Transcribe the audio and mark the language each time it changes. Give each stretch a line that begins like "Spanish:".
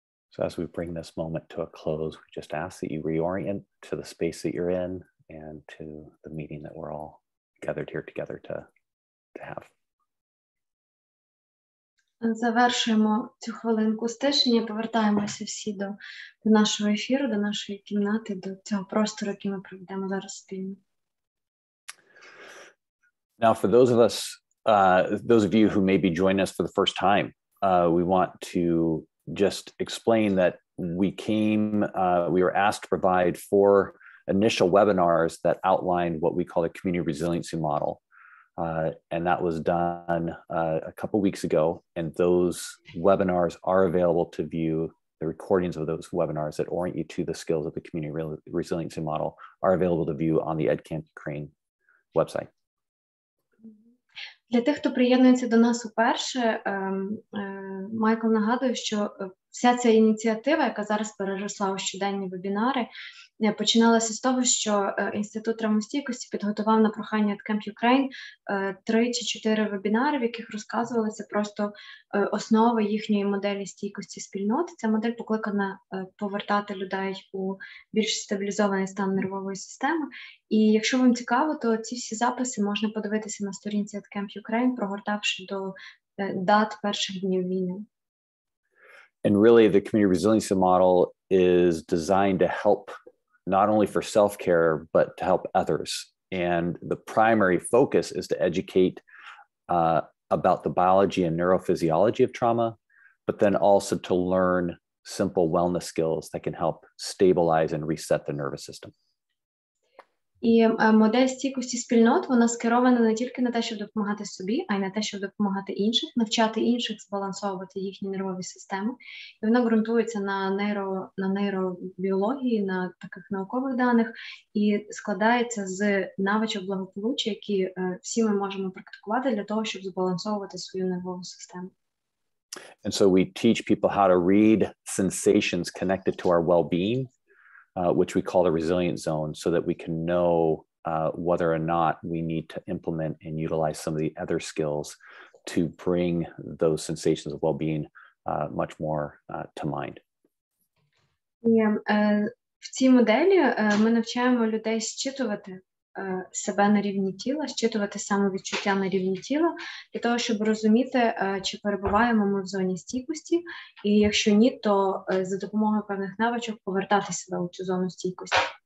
English: So as we bring this moment to a close, we just ask that you reorient to the space that you're in and to the meeting that we're all gathered here together to have.
Ukrainian: Завершуємо цю хвилинку стишення, повертаємося всі до нашого ефіру, до нашої кімнати, до цього простору, який ми проведемо зараз спільно.
English: Now, for those of you who may be joining us for the first time, we want to just explain that we were asked to provide 4 initial webinars that outlined what we call the community resiliency model. And that was done a couple weeks ago. And those webinars are available to view. The recordings of those webinars that orient you to the skills of the community resiliency model are available to view on the EdCamp Ukraine website.
Ukrainian: Для тих, хто приєднується до нас уперше, Майкл нагадує, що вся ця ініціатива, яка зараз переросла у щоденні вебінари, починалася з того, що Інститут травмостійкості підготував на прохання EdCamp Ukraine 3 чи 4 вебінари, в яких розказувалися просто основи їхньої моделі стійкості спільноти. Ця модель покликана повертати людей у більш стабілізований стан нервової системи. І якщо вам цікаво, то ці всі записи можна подивитися на сторінці EdCamp Ukraine, прогортавши до дат перших днів війни.
English: And really, the community resiliency model is designed to help not only for self-care, but to help others. And the primary focus is to educate about the biology and neurophysiology of trauma, but then also to learn simple wellness skills that can help stabilize and reset the nervous system.
Ukrainian: І модель стійкості спільнот, вона скерована не тільки на те, щоб допомагати собі, а й на те, щоб допомагати інших, навчати інших збалансовувати їхні нервові системи. І вона ґрунтується на нейробіології, на таких наукових даних і складається з навичок благополуччя, які всі ми можемо практикувати для того, щоб збалансовувати свою нервову систему.
English: And so we teach people how to read sensations connected to our well-being, which we call the resilience zone, so that we can know whether or not we need to implement and utilize some of the other skills to bring those sensations of well-being much more to mind.
Ukrainian: В цій моделі ми навчаємо людей зчитувати себе на рівні тіла, зчитувати самовідчуття на рівні тіла, для того, щоб розуміти, чи перебуваємо ми в зоні стійкості, і якщо ні, то за допомогою певних навичок повертати себе у цю зону стійкості.